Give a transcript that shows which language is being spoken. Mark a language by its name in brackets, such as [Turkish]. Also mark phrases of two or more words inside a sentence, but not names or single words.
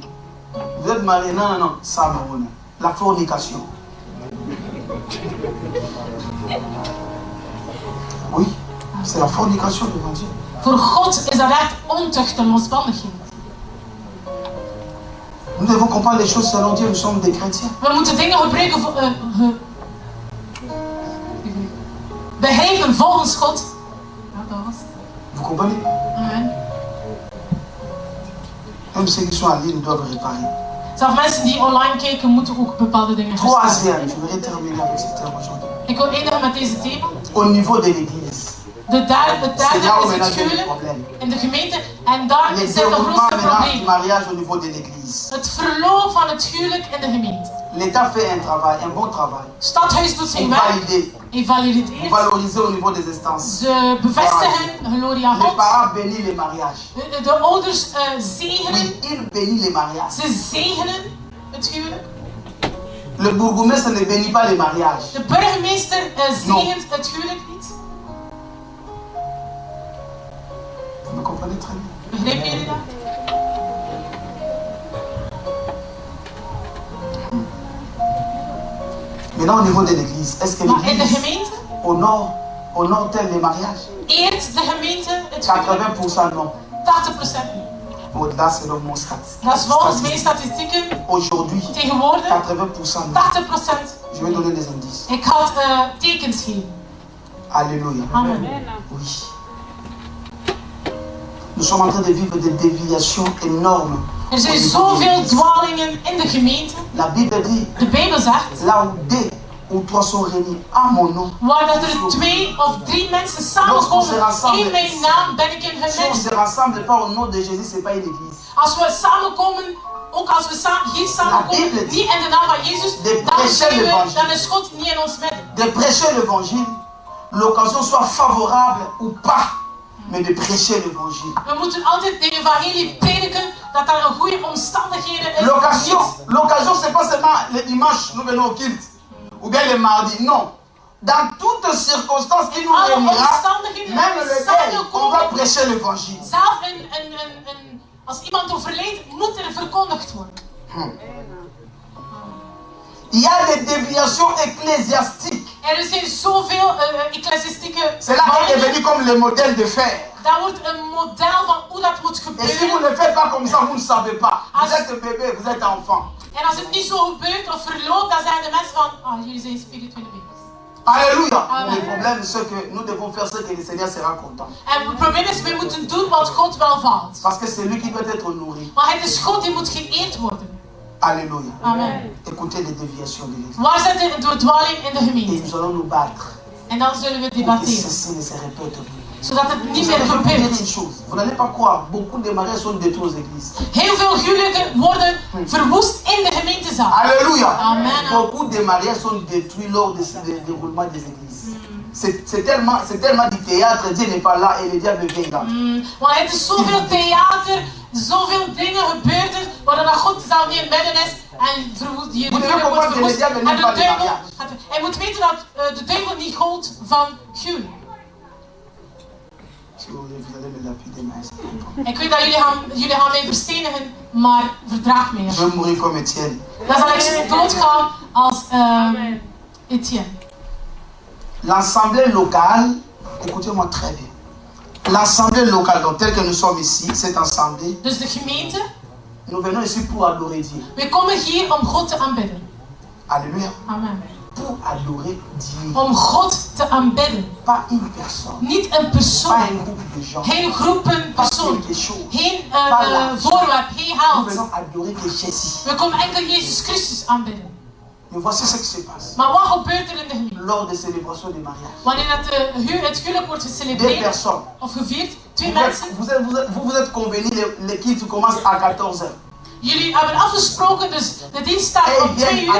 [French] Vous êtes marié, non, non, non, ça me revient. La fornication. Oui, c'est la fornication devant Dieu. [Dutch] Voor God is dat echt ontucht en losbandigheid. [French] Nous devons comprendre les choses selon Dieu, nous sommes des chrétiens. [Dutch] We moeten dingen gebruiken begrijpen volgens God. Ja, dat was het. [French] Vous comprenez? Amen. Même ceux qui sont en ligne doivent réparer. [Dutch] Zelfs mensen die online kijken moeten ook bepaalde dingen herstellen. [French] Troisième, je voudrais terminer avec ce thème aujourd'hui. [Dutch] Ik wil eindigen met deze thema. [French] Au niveau de l'église, [Dutch] Het derde [French] c'est là où [Dutch] is [French] maintenant [Dutch] het [French] il y a des [Dutch] huwelijk [French] problèmes. [Dutch] in de gemeente. En daar [French] Les [Dutch] zit de [French] développements [Dutch] grootste [French] maintenant du [Dutch] probleem. [French] mariage au niveau de l'église. [Dutch] Het verloop van het huwelijk in de gemeente. [French] L'État fait un travail, un bon travail. [Dutch] Het stadhuis doet zijn [French] Pour [Dutch] werk. [French] valider, [Dutch] Hij [French] pour [Dutch] valideert. [French] valoriser au niveau des instances. [Dutch] Ze bevestigen, gloria [French] Les [Dutch] God. [French] parents bénissent les mariages. [Dutch] De ouders zegenen. [French] Oui, ils bénissent les mariages. [Dutch] Ze zegenen het huwelijk. [French] Le bourgmestre ne bénit pas les mariages. [Dutch] De burgemeester zegent het huwelijk niet. [French] Vous me comprenez très bien. [Dutch] Begrijpen jullie dat? [French] Maintenant, au niveau de l'église, est-ce que [Dutch] Maar in de [French] l'église [Dutch] gemeente [French] honore-t-elle les mariages? [Dutch] eert de gemeente het huwelijk? [French] 80% non. [Dutch] 80% niet. [French] Au-delà, selon mon [Dutch] Dat is volgens mijn statistieken [French] Aujourd'hui, [Dutch] tegenwoordig [French] 80% non. [Dutch] 80%. [French] Je vais donner des indices. [Dutch] Ik ga het tekens geven. [French] Alléluia. Amen. Oui. Nous sommes en train de vivre des déviations énormes. [Dutch] Er zijn [French] au niveau de [Dutch] zoveel [French] l'église. [Dutch] dwalingen in de gemeente. [French] La Bible dit, [Dutch] De Bijbel zegt, [French] là où deux ou trois sont réunis à mon nom, [Dutch] waar dat er 2 of 3 mensen samenkomen in mijn naam, ben ik in hun [French] si on ne [Dutch] midden. [French] se rassemble pas au nom de Jésus, ce n'est pas une église. [Dutch] Als we samenkomen, ook als we hier samenkomen, niet in de naam van Jezus, dan is God niet in ons midden. [French] De prêcher l'évangile, l'occasion soit favorable ou pas, mais de prêcher l'évangile. [Dutch] We moeten altijd de evangelie prediken, dat er een goede omstandigheden is. [French] L'occasion, c'est pas seulement le dimanche, nous venons au culte, ou bien le mardi, non. Dans toutes circonstances qui nous réunira, même le deuil, on doit prêcher l'évangile. [Dutch] Zelf als iemand overlijdt, moet er verkondigd worden. [French] Il y a des déviations ecclésiastiques. [Dutch] Er zijn zoveel ecclesiastieke [French] Cela est devenu comme le modèle de faire. [Dutch] Dat wordt een model van hoe dat moet [French] Et si vous [Dutch] gebeuren. [French] ne faites pas comme ça, vous ne savez pas. Vous êtes bébé, vous êtes enfant. [Dutch] En als het niet zo gebeurt of verloopt, dan zijn de mensen van, oh, jullie zijn spirituele baby's. [French] Alléluia. Amen. Le problème, c'est que nous devons faire ce que le Seigneur sera content. [Dutch] En het probleem is, we moeten doen wat God welvaart. [French] Parce que c'est lui qui doit être nourri. [Dutch] Maar het is God die moet geëerd worden. [French] Alléluia. Amen. Écoutez les déviations de l'Église. [Dutch] Waar zit de dwaling in de [French] Et [Dutch] gemeente? [French] nous allons nous battre [Dutch] En dan zullen we [French] pour que [Dutch] debatteren. [French] ceci ne se répète plus. [Dutch] Zodat het niet [French] Je [Dutch] meer [French] vais vous dire [Dutch] gebeurt. [French] une chose. Vous n'allez pas croire, beaucoup de mariages sont détruits aux églises. [Dutch] Heel veel huwelijken worden verwoest in de gemeentezaal. [French] Alléluia. Amen. Beaucoup de mariages sont détruits lors du déroulement des églises. C'est tellement du théâtre, Dieu n'est pas là et le diable vient là. [Dutch] Want het is zoveel theater, zoveel dingen gebeurd, waardoor dat God zelf niet in midden is en verwoest, die huwelijk wordt verwoest. En de duivel, hij moet weten dat de duivel niet houdt van huwelijk. Ik weet dat jullie gaan mij verstenigen, maar verdraag mij. [French] Je vais mourir comme Étienne. [Dutch] Dan zal ik doodgaan als Etienne. [French] L'assemblée locale, écoutez-moi très bien. L'assemblée locale, donc telle que nous sommes ici, cette assemblée, [Dutch] Dus de gemeente, [French] nous venons ici pour adorer Dieu. [Dutch] we komen hier om God te aanbidden. [French] Alléluia. Amen. Pour adorer Dieu. [Dutch] Om God te aanbidden. [French] Pas une personne. [Dutch] Niet een [French] Pas [Dutch] persoon. [French] un groupe de gens. [Dutch] Geen groepen [French] Pas [Dutch] persoon. [French] quelque chose. [Dutch] Geen voorwerp, geen [French] Nous [Dutch] geld. [French] venons adorer que Jésus. [Dutch] We komen enkel Jezus Christus aanbidden. [French] Mais voici ce qui se passe. [Dutch] Maar wat gebeurt er in de gemeente? [French] Lors des célébrations de mariage. [Dutch] Wanneer dat het huwelijk wordt [French] Deux [Dutch] gecelebreerd [French] personnes. [Dutch] of gevierd, twee [French] Vous [Dutch] mensen. [French] vous êtes convenus, l'équipe commence à 14h. [Dutch] Jullie hebben afgesproken, dus de dienst start [French] Et [Dutch] om [French] ils [Dutch] 2 [French] viennent à